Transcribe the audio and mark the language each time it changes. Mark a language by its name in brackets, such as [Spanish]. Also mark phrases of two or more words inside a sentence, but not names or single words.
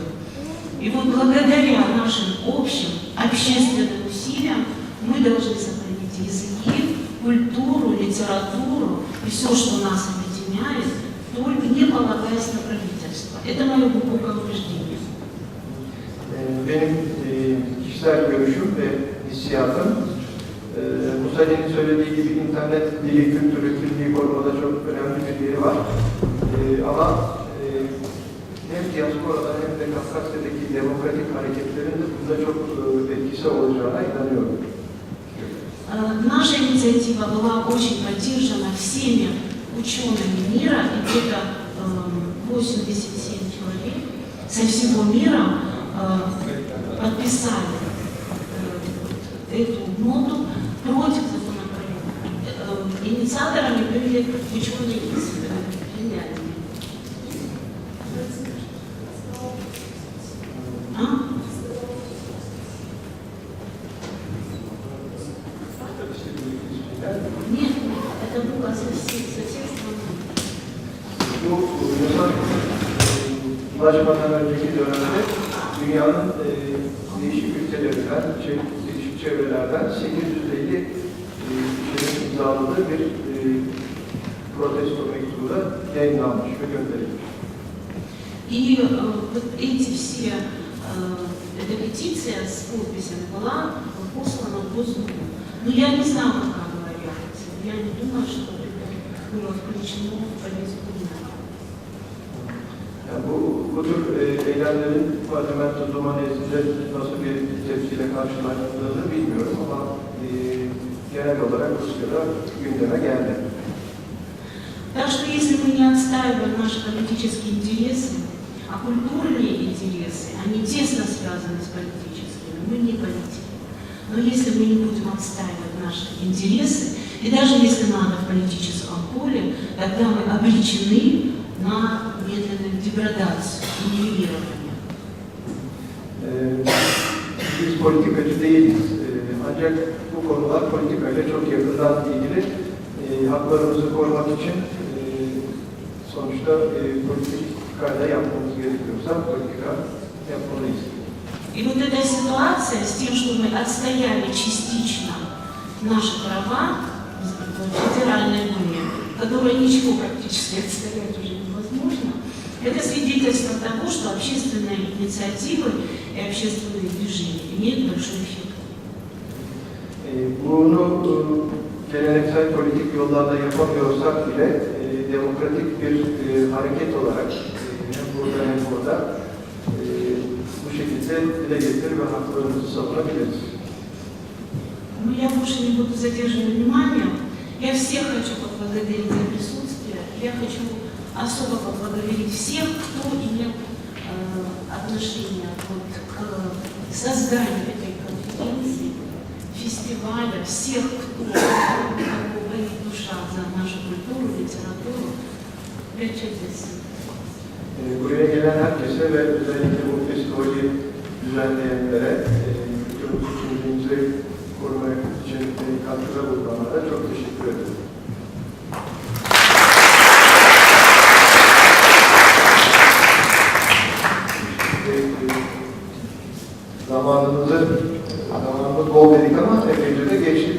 [Russian] И вот благодаря нашим общим общественным усилиям мы должны сохранить языки, культуру, литературу и все, что нас объединяет, только не полагаясь на правительство. Это мое глубокое убеждение. [Turkish] Benim kişisel görüşüm ve hissiyatım, Musa'nın söylediği gibi internet dili, kültürü, kimliği korumada çok önemli bir yeri var. Ama hem diasporada hem de Kafkasya'daki demokratik hareketlerin de bunda çok etkisi olacağına inanıyorum. [Russian] Наша инициатива была очень поддержана всеми учеными мира, и где-то 87 человек со всего мира подписали эту ноту против законопроекта. Инициаторами были ученые из Финляндии. Нет, это было со всех стран. [Turkish] Bu yasa ulaşmadan önceki dönemde dünyanın değişik ülkelerinden, değişik çevrelerden 850 kişinin imzaladığı bir protesto mektubu da yayınlanmış ve gönderilmiş. [Russian] И вот эти все, эта петиция с подписями была послана в Госдуму. Но я не знаю, как она реакция. Я не думаю, что это было включено в повестку дня. [Turkish] Yani bu tür eylemlerin parlamento Duma nezdinde nasıl bir tepkiyle karşılandığını bilmiyorum ama genel olarak Rusya'da gündeme geldi. [Russian] Так что если мы не отстаиваем наши политические интересы, а культурные интересы, они тесно связаны с политическими, мы не политики. Но если мы не будем отстаивать наши интересы, и даже если надо в политическом поле, тогда мы обречены на медленную деградацию, нивелирование. [Turkish] Biz politikacı değiliz. Ancak bu konular politikayla çok yakından ilgili. Haklarımızı korumak için sonuçta politikayla yapmamız gerekiyorsa politika yapmalıyız. [Russian] И вот эта ситуация с тем, что мы отстояли частично наши права в Федеральной Думе, которая ничего практически отстоять уже невозможно, это свидетельство того, что общественные инициативы и общественные движения имеют большой эффект. [Turkish] Bunu geleneksel politik yollarla yapamıyorsak bile demokratik bir hareket olarak hem burada hem burada bu şekilde dile getirir ve haklarımızı savunabiliriz. [Russian] Ну, я больше не буду задерживать внимание. Я всех хочу поблагодарить за присутствие. Я хочу особо поблагодарить всех, кто имел отношение вот к созданию этой конференции, фестиваля, всех, кто болит душа за нашу культуру, литературу. [Turkish] Buraya gelen herkese ve özellikle bu festivali düzenleyenlere, kültürümüzü, kimliğimizi korumak için katkıda bulunanlara çok teşekkür ederim. Zamanımız bol dedik ama epeyce de geçtik.